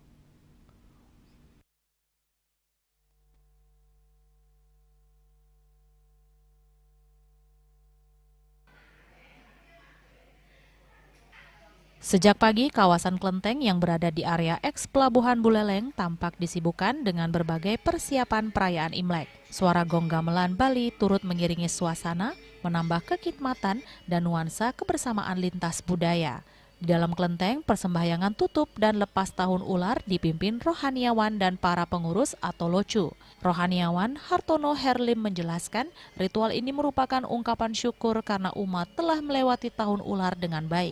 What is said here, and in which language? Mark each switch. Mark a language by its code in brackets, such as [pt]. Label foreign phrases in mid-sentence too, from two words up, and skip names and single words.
[id] Sejak pagi, kawasan Kelenteng yang berada di area eks Pelabuhan Buleleng tampak disibukkan dengan berbagai persiapan perayaan Imlek. Suara gong gamelan Bali turut mengiringi suasana, menambah kekitmatan dan nuansa kebersamaan lintas budaya. Di dalam kelenteng, persembahyangan tutup dan lepas tahun ular dipimpin rohaniawan dan para pengurus atau locu. Rohaniawan Hartono Herlim menjelaskan, ritual ini merupakan ungkapan syukur karena umat telah melewati tahun ular dengan baik.